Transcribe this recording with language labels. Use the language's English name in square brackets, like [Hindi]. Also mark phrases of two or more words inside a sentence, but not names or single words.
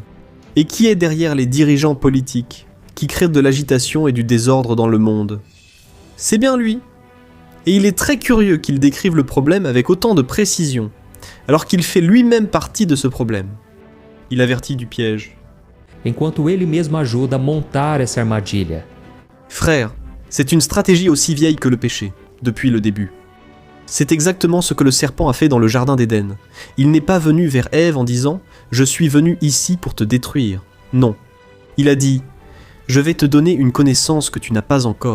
[French] Et qui est derrière les dirigeants politiques qui créent de l'agitation et du désordre dans le monde ? C'est bien lui. Et il est très curieux qu'il décrive le problème avec autant de précision, alors qu'il fait lui-même partie de ce problème. Il avertit du piège. [Portuguese] Enquanto ele mesmo ajuda a montar essa armadilha. [French] Frère, c'est une stratégie aussi vieille que le péché, depuis le début. C'est exactement ce que le serpent a fait dans le jardin d'Éden. Il n'est pas venu vers Ève en disant « Je suis venu ici pour te détruire ». Non. Il a dit « Je vais te donner une connaissance que tu n'as pas encore ».